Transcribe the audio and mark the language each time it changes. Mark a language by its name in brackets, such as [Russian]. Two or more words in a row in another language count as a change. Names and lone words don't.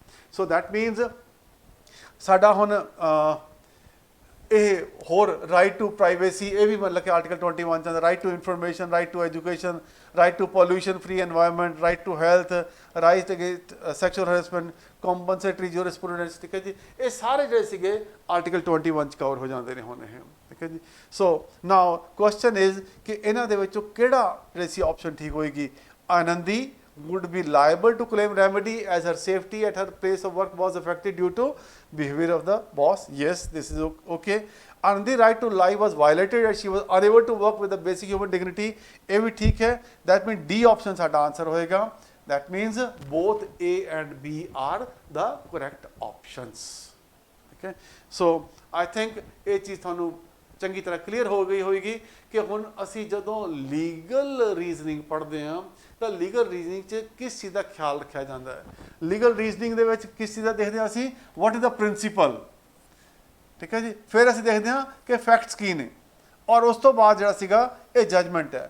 [English] so that means [Punjabi] ਸਾਡਾ ਹੁਣ ਇਹ ਹੋਰ [English] right to privacy [Punjabi] ਇਹ ਵੀ ਮਤਲਬ ਕਿ ਆਰਟੀਕਲ 21 ਚ [English] right to information, right to education, right to pollution free environment, right to health, right against sexual harassment, compensatory jurisprudence, [Punjabi] ਠੀਕ ਹੈ ਜੀ, ਇਹ ਸਾਰੇ ਜਿਹੜੇ ਸੀਗੇ ਆਰਟੀਕਲ 21 ਚ ਕਵਰ ਹੋ ਜਾਂਦੇ ਨੇ ਹੁਣ ਇਹ, ਠੀਕ ਹੈ ਜੀ। [English] so now question is [Punjabi] ਕਿ ਇਹਨਾਂ ਦੇ ਵਿੱਚੋਂ ਕਿਹੜਾ ਜਿਹੜੀ ਸੀ ਆਪਸ਼ਨ ਠੀਕ ਹੋਏਗੀ। [English] ਆਨੰਦੀ would be liable to claim remedy as her safety at her place of work was affected due to behavior of the boss, yes, this is okay। Anandi right to life was violated as she was unable to work with the basic human dignity, [Punjabi] ਇਹ ਵੀ ਠੀਕ ਹੈ। [English] that means D option [Punjabi] ਸਾਡਾ ਆਨਸਰ ਹੋਏਗਾ। [English] that means both A and B are the correct options, okay। so I think [Punjabi] ਇਹ ਚੀਜ਼ ਤੁਹਾਨੂੰ ਚੰਗੀ ਤਰ੍ਹਾਂ ਕਲੀਅਰ ਹੋ ਗਈ ਹੋਏਗੀ ਕਿ ਹੁਣ ਅਸੀਂ ਜਦੋਂ [English] legal reasoning [Punjabi] ਪੜ੍ਹਦੇ ਹਾਂ ਤਾਂ [English] legal reasoning [Punjabi] 'ਚ ਕਿਸ ਚੀਜ਼ ਦਾ ਖਿਆਲ ਰੱਖਿਆ ਜਾਂਦਾ ਹੈ। [English] legal reasoning [Punjabi] ਦੇ ਵਿੱਚ ਕਿਸ ਚੀਜ਼ ਦਾ ਦੇਖਦੇ ਹਾਂ ਅਸੀਂ, [English] what is the principle, [Punjabi] ਠੀਕ ਹੈ ਜੀ। ਫਿਰ ਅਸੀਂ ਦੇਖਦੇ ਹਾਂ ਕਿ ਫੈਕਟਸ ਕੀ ਨੇ ਔਰ ਉਸ ਤੋਂ ਬਾਅਦ ਜਿਹੜਾ ਸੀਗਾ ਇਹ ਜਜਮੈਂਟ ਹੈ।